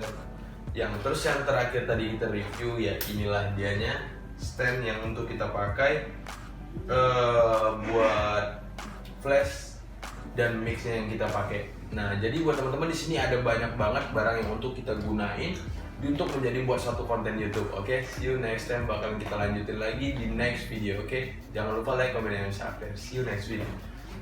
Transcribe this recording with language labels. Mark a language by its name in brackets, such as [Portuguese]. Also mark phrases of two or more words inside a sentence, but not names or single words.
[Indonesian] Terus yang terakhir tadi kita review ya, inilah dianya, stand yang untuk kita pakai buat flash dan mixnya yang kita pakai. Nah, jadi buat teman-teman di sini ada banyak banget barang yang untuk kita gunain untuk menjadi buat satu konten YouTube. Oke, [English] see you next time, [Indonesian] bakalan kita lanjutin lagi di [English] next video. [Indonesian] Oke, jangan lupa like, comment, dan subscribe. [English] See you next video.